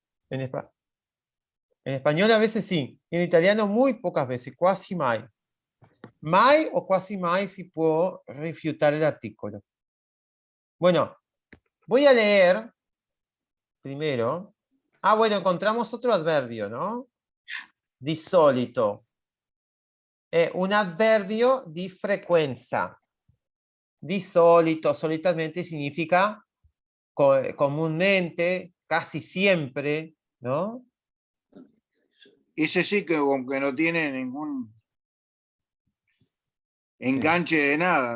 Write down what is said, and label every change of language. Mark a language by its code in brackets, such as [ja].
[es] En, en español a veces sí, en italiano muy pocas veces, quasi mai. [it] Mai o quasi mai si può rifiutare [es] el artículo. Bueno, voy a leer primero. Bueno, encontramos otro adverbio, ¿no? [it] Di solito. È un avverbio di frequenza. Di solito, solitamente [es] significa comúnmente, casi siempre, ¿no? Ese sí que aunque no tiene ningún enganche de nada.